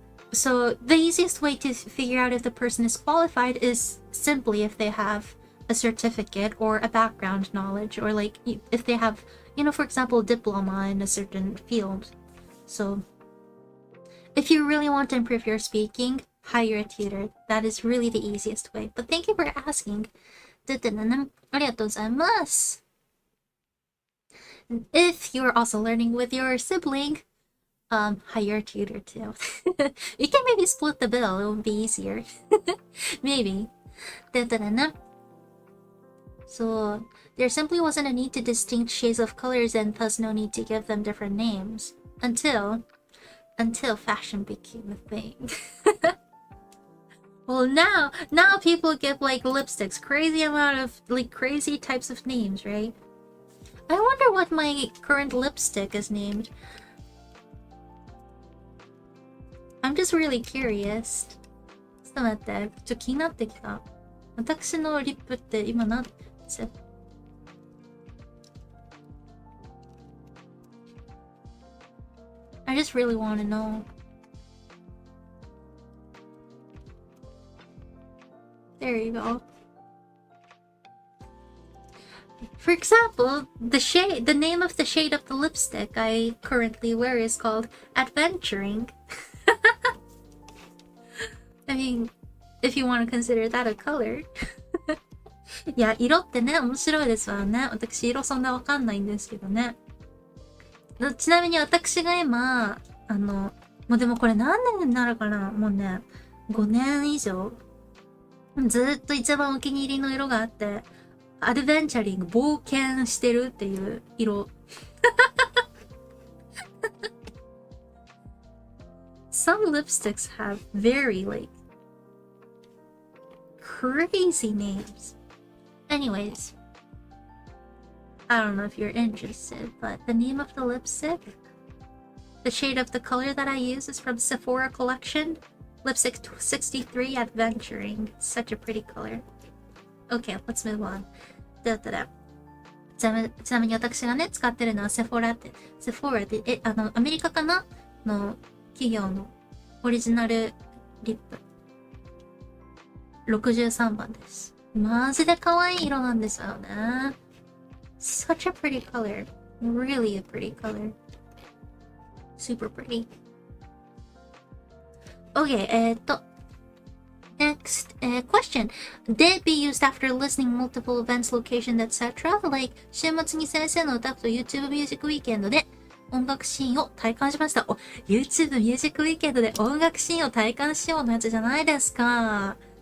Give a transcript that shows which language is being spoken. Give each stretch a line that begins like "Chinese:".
English: So the easiest way to figure out if the person is qualified is simply if they have a certificate or a background knowledge, or like if they have, you know, for example, a diploma in a certain field. So if you really want to improve your speaking, hire a tutor. That is really the easiest way. But thank you for asking.
Japanese: ありがとうございます。
English: If you're also learning with your sibling, hire a tutor too. You can maybe split the bill. It would be easier. Maybe. So there simply wasn't a need to distinct shades of colors, and thus no need to give them different names until fashion became a thing. Well, now people give like lipsticks, crazy amount of like crazy types of names, right? I wonder what my current lipstick is named. I'm just really curious.
Japanese: ちょっと待って、ちょっと気になってきた。私のリップって今何です？
English: I just really want to know. There you go. For example, the name of the shade of the lipstick I currently wear is called Adventuring. I mean, if you want to consider that a color.
Japanese: いや、色ってね、面白いですわね。私、色そんなわかんないんですけどね。ちなみに私が今、もうでもこれ何年になるかな？もうね、5年以上ずっと一番お気に入りの色があって、アドベンチャリング、冒険してるっていう色。
English: Some lipsticks have very, like, crazy names. Anyways, I don't know if you're interested, but the name of the lipstick, the shade of the color that I use is from Sephora collection, lipstick 63 Adventuring. Such a pretty color. Okay, let's move on.
Japanese: ちなみに私がね、使ってるのはセフォラって、アメリカかなの企業のオリジナルリップ。 63番です。マジで可愛い色なんですよね。
English: Such a pretty color. Really a pretty color. Super pretty. Okay, next question. Did it be used after listening multiple events, locations, etc.?
Japanese: Like, 週末に先生の歌と YouTube ミュージックウィーケンドで音楽シーンを体感しました。 YouTube ミュージックウィーケンドで音楽シーンを体感しようのやつじゃないですか。